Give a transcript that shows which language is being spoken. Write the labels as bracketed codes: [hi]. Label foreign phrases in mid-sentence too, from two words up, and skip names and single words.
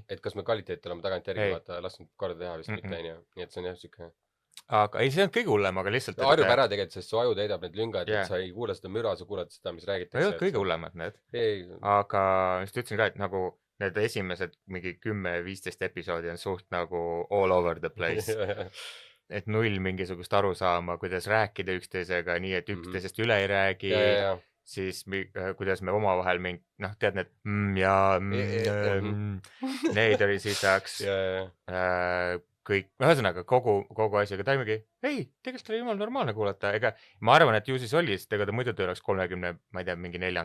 [et] Et kas me kvaliteeti oleme tagant järgi vaata lasknud korda teha vist mitte, nii et see on jah süke. Aga ei, see on kõige hullem, aga lihtsalt harjub ära tegelikult, sest su aju täidab need lüngad, et sa ei kuula seda müra, sa kuulad seda, mis räägitakse. Ei ole kõige hullemad need. Aga just ütlesin ka, et nagu need esimesed mingi 10-15 episoodi on suht nagu [en] all over the place. [et] Et null mingisugust aru saama, kuidas rääkida üksteisega, nii et üksteisest üle ei räägi, siis kuidas me omavahel tead need neid oli sisaks, kõik, ühesõnaga kogu asjaga ta mingi, ei, tegelikult oli jumal normaalne kuulata, ega ma arvan, et ju siis oli, sest ega ta muidu ta oleks 30, ma ei tea, mingi 4.